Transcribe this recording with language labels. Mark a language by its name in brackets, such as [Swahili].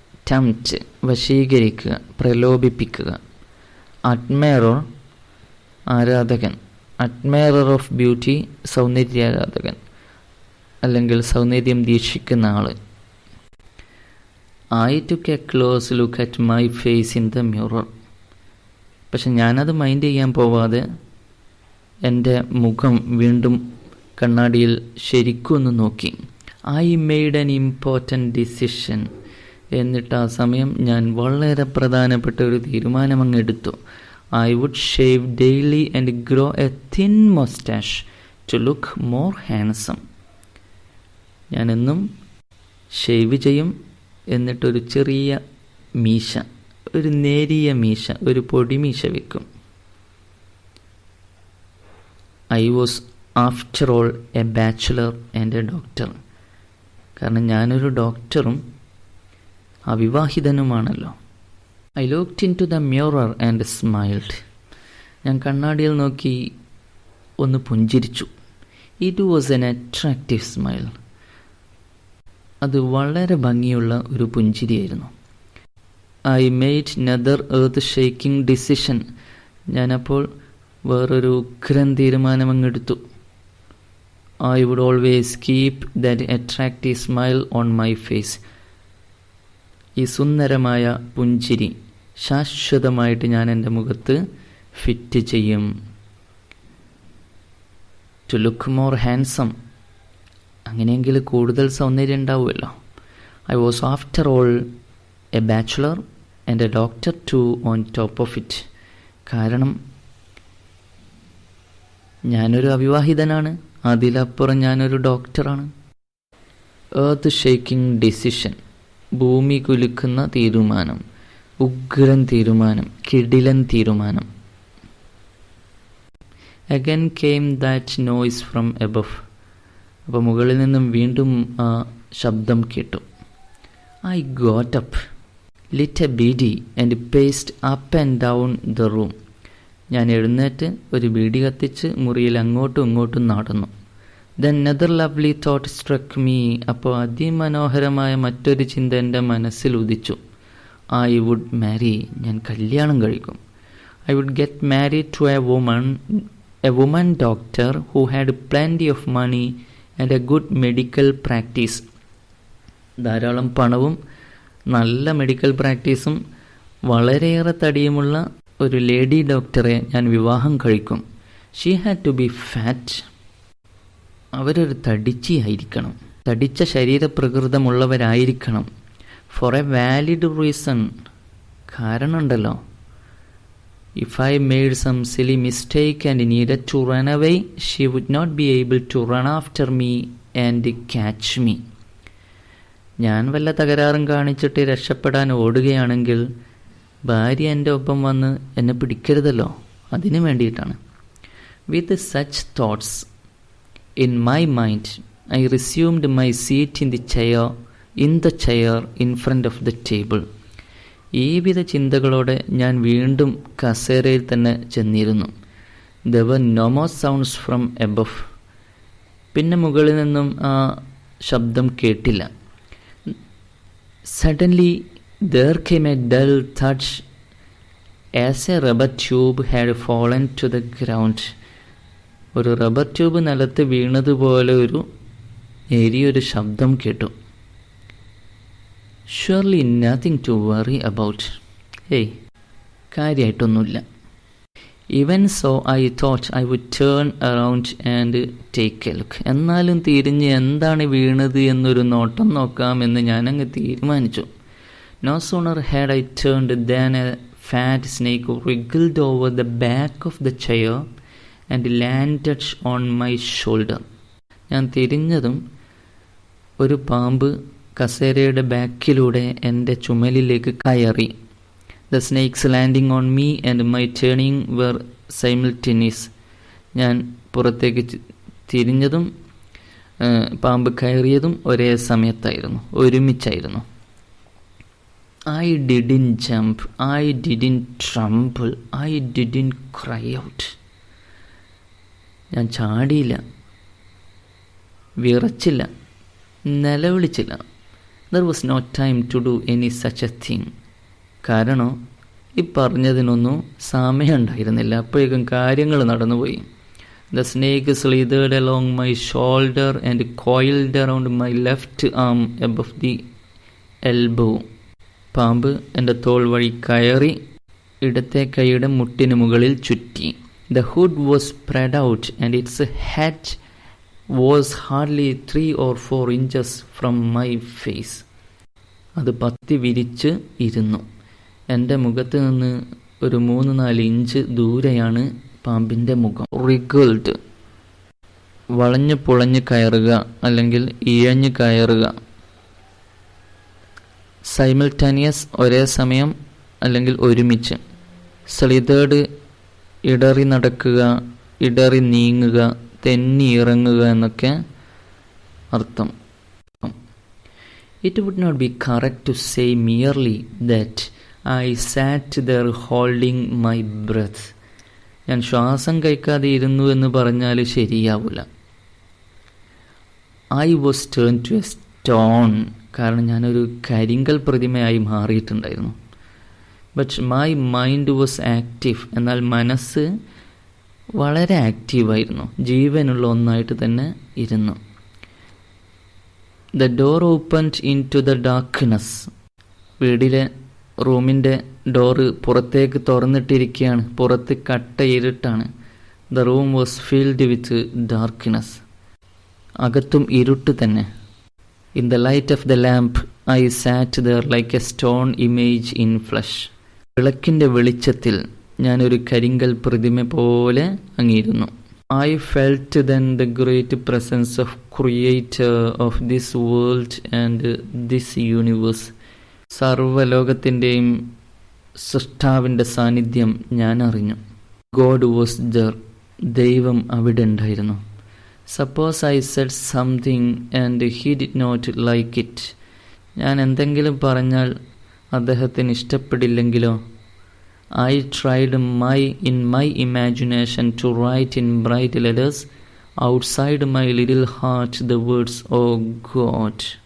[Malayalam] Tempt വശീകരിക്കുക, പ്രലോഭിപ്പിക്കുക. Admirer ആരാധകൻ. Admirer of beauty സൗന്ദര്യാരാധകൻ അല്ലെങ്കിൽ സൗന്ദര്യം വീക്ഷിക്കുന്ന ആള്. [English] I took a close look at my face in the mirror. [Malayalam] പക്ഷെ ഞാനത് mind ചെയ്യാൻ പോവാതെ എൻ്റെ മുഖം വീണ്ടും കണ്ണാടിയിൽ ശരിക്കൊന്ന് നോക്കി. [English] I made an important decision. [Malayalam] എന്നിട്ട് ആ സമയം ഞാൻ വളരെ പ്രധാനപ്പെട്ട ഒരു തീരുമാനമങ്ങെടുത്തു. [English] I would shave daily and grow a thin mustache to look more handsome. [Malayalam] ഞാനെന്നും ഷേവ് ചെയ്യും, എന്നിട്ടൊരു ചെറിയ മീശ, ഒരു നേരിയ മീശ, ഒരു പൊടിമീശ വെക്കും. [English] I was after all a bachelor and a doctor. [Malayalam] കാരണം ഞാനൊരു ഡോക്ടറും അവിവാഹിതനുമാണല്ലോ. [English] I looked into the mirror and smiled. [Malayalam] ഞാൻ കണ്ണാടിയിൽ നോക്കി ഒന്ന് പുഞ്ചിരിച്ചു. [English] It was an attractive smile. [Malayalam] അത് വളരെ ഭംഗിയുള്ള ഒരു പുഞ്ചിരിയായിരുന്നു. [English] I made another earth-shaking decision. [Malayalam] ഞാനപ്പോൾ വേറൊരു ഉഗ്രൻ തീരുമാനമങ്ങെടുത്തു. [English] I would always keep that attractive smile on my face. [Malayalam] ഈ സുന്ദരമായ പുഞ്ചിരി ശാശ്വതമായിട്ട് ഞാൻ എൻ്റെ മുഖത്ത് ഫിറ്റ് ചെയ്യും. [English] To look more handsome. [Malayalam] അങ്ങനെയെങ്കിൽ കൂടുതൽ സൗന്ദര്യം ഉണ്ടാവുമല്ലോ. [English] I was after all a bachelor and a doctor too on top of it. [Malayalam] കാരണം ഞാനൊരു അവിവാഹിതനാണ്, അതിലപ്പുറം ഞാനൊരു ഡോക്ടറാണ്. [English] earth shaking decision, [Malayalam] ഭൂമി കുലുക്കുന്ന തീരുമാനം, ഉഗ്രൻ തീരുമാനം, കിടിലൻ തീരുമാനം. [English] Again came that noise from above. [Malayalam] അപ്പോൾ മുകളിൽ നിന്നും വീണ്ടും ആ ശബ്ദം കേട്ടു. [English] I got up, lit a bidi and paced up and down the room. [Malayalam] ഞാൻ എഴുന്നേറ്റ് ഒരു ബീഡി കത്തിച്ച് മുറിയിൽ അങ്ങോട്ടും ഇങ്ങോട്ടും നടന്നു. [English] Then another lovely thought struck me. [Malayalam] അപ്പോൾ അതിമനോഹരമായ മറ്റൊരു ചിന്ത എൻ്റെ മനസ്സിൽ ഉദിച്ചു. [English] I would marry. [Malayalam] ഞാൻ കല്യാണം കഴിക്കും. [English] I would get married to a woman doctor who had plenty of money and a good medical practice. [Malayalam] ധാരാളം പണവും നല്ല മെഡിക്കൽ പ്രാക്ടീസും വളരെയേറെ തടിയുമുള്ള ഒരു ലേഡി ഡോക്ടറെ ഞാൻ വിവാഹം കഴിക്കും. [English] She had to be fat. [Malayalam] അവരൊരു തടിച്ചിയായിരിക്കണം, തടിച്ച ശരീരപ്രകൃതമുള്ളവരായിരിക്കണം. [English] for a valid reason, [Malayalam] കാരണമുണ്ടല്ലോ. [English] If I made some silly mistake and needed to run away, she would not be able to run after me and catch me. [Malayalam] ഞാൻ വല്ല തകരാറും കാണിച്ചിട്ട് രക്ഷപ്പെടാൻ ഓടുകയാണെങ്കിൽ ഭാര്യ എൻ്റെ ഒപ്പം വന്ന് എന്നെ പിടിക്കരുതല്ലോ, അതിനു വേണ്ടിയിട്ടാണ്. [English] With such thoughts in my mind, I resumed my seat in the chair in front of the table. [Malayalam] ഈ വിധ ചിന്തകളോടെ ഞാൻ വീണ്ടും കസേരയിൽ തന്നെ ചെന്നിരുന്നു. [English] There were no more sounds from above. [Malayalam] പിന്നെ മുകളിൽ നിന്നും ആ ശബ്ദം കേട്ടില്ല. [English] Suddenly there came a dull thud as a rubber tube had fallen to the ground. [Malayalam] ഒരു റബ്ബർ ട്യൂബ് നിലത്ത് വീണതുപോലെ ഒരു നേരിയൊരു ശബ്ദം കേട്ടു. [English] Surely nothing to worry about. [Malayalam] Hey, കാര്യമായിട്ടൊന്നുമില്ല. [English] Even so, I thought I would turn around and take a look. [Malayalam] എന്നാലും തിരിഞ്ഞ് എന്താണ് വീണത് എന്നൊരു നോട്ടം നോക്കാമെന്ന് ഞാനങ്ങ് തീരുമാനിച്ചു. [English] No sooner had I turned than a fat snake wriggled over the back of the chair and landed on my shoulder. [Malayalam] ഞാൻ തിരിഞ്ഞതും ഒരു പാമ്പ് കസേരയുടെ ബാക്കിലൂടെ എൻ്റെ ചുമലിലേക്ക് കയറി. [English] The snakes landing on me and my turning were simultaneous. [Malayalam] ഞാൻ പുറത്തേക്ക് തിരിഞ്ഞതും പാമ്പ് കയറിയതും ഒരേ സമയത്തായിരുന്നു, ഒരുമിച്ചായിരുന്നു. [English] I didn't jump, I didn't tremble, I didn't cry out. [Malayalam] ഞാൻ ചാടിയില്ല, വിറച്ചില്ല, നിലവിളിച്ചില്ല. [English] There was no time to do any such a thing. [Malayalam] കാരണം ഈ പറഞ്ഞതിനൊന്നും സമയമുണ്ടായിരുന്നില്ല. അപ്പോഴേക്കും കാര്യങ്ങൾ നടന്നുപോയി. [English] The snake slithered along my shoulder and coiled around my left arm above the elbow. [Malayalam] പാമ്പ് എൻ്റെ തോൾ വഴി കയറി ഇടത്തെ കൈയുടെ മുട്ടിന് മുകളിൽ ചുറ്റി. [English] The hood was spread out and its head was hardly 3 or 4 inches from my face. [Malayalam] അത് പത്തി വിരിച്ച് ഇരുന്നു. എൻ്റെ മുഖത്ത് നിന്ന് ഒരു 3-4 ഇഞ്ച് ദൂരെയാണ് പാമ്പിൻ്റെ മുഖം. റിഗിൾഡ്, വളഞ്ഞു പുളഞ്ഞ് കയറുക അല്ലെങ്കിൽ ഇഴഞ്ഞു കയറുക. സൈമിൾട്ടാനിയസ്, ഒരേ സമയം അല്ലെങ്കിൽ ഒരുമിച്ച്. സ്ലിതേർഡ്, ഇടറി നടക്കുക, ഇടറി നീങ്ങുക, തെന്നി ഇറങ്ങുക എന്നൊക്കെ അർത്ഥം. [English] It would not be correct to say merely that I sat there holding my breath. [Malayalam] ഞാൻ ശ്വാസം കഴിക്കാതെ ഇരുന്നു എന്ന് പറഞ്ഞാൽ ശരിയാവില്ല. [English] I was turned to a stone. [Malayalam] കാരണം ഞാനൊരു കരിങ്കൽ പ്രതിമയായി മാറിയിട്ടുണ്ടായിരുന്നു. [English] But my mind was active. [Malayalam] എന്നാൽ മനസ്സ് വളരെ ആക്റ്റീവായിരുന്നു, ജീവനുള്ള ഒന്നായിട്ട് തന്നെ ഇരുന്നു. [English] The door opened in to the darkness. [Malayalam] വീടിലെ റൂമിൻ്റെ ഡോറ് പുറത്തേക്ക് തുറന്നിട്ടിരിക്കുകയാണ്. പുറത്ത് കട്ട ഇരുട്ടാണ്. [English] The room was filled with darkness. [Malayalam] അകത്തും ഇരുട്ട് തന്നെ. [English] In the light of the lamp I sat there like a stone image in flush. [Malayalam] വിളക്കിൻ്റെ വെളിച്ചത്തിൽ ഞാനൊരു കരിങ്കൽ പ്രതിമ പോലെ അങ്ങിരുന്നു. [English] I felt then the great presence of Creator of this world and this universe. [Malayalam] സർവ്വലോകത്തിൻ്റെയും സൃഷ്ടാവിൻ്റെ സാന്നിധ്യം ഞാൻ അറിഞ്ഞു. [English] God was there. [Malayalam] ദൈവം അവിടെ ഉണ്ടായിരുന്നു. [English] Suppose I said something and he did not like it. [Malayalam] ഞാൻ എന്തെങ്കിലും പറഞ്ഞാൽ അദ്ദേഹത്തിന് ഇഷ്ടപ്പെടില്ലെങ്കിലോ? [English] I tried in my imagination to write in bright letters outside my little heart the words, "Oh God."